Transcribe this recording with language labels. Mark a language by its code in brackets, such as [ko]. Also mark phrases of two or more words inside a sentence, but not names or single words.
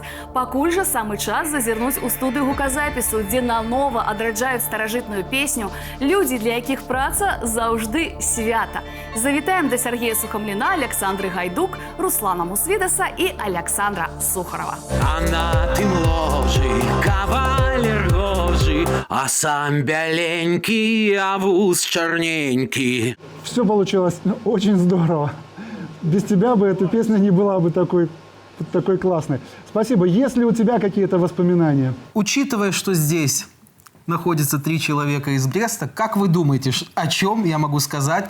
[be] Пакуль жа самы час зазірнуць у студыю гуказапісу, дзе нанова адраджаюць старажытную песню людзі, для якіх праца заўжды свята. Завітаем да Сергея Сухамліна, Александры Гайдук, Руслана Мусвідаса і Александра Сухарова. А на тым ложы кавалер гожы, а сам бяленькі, а вуз чарненькі. [ru] Все получилось очень здорово. Без тебя бы эта песня не была бы такой классной. Спасибо. Есть ли у тебя какие-то воспоминания? Учитывая, что здесь находится 3 человека из Бреста, как вы думаете, о чем я могу сказать?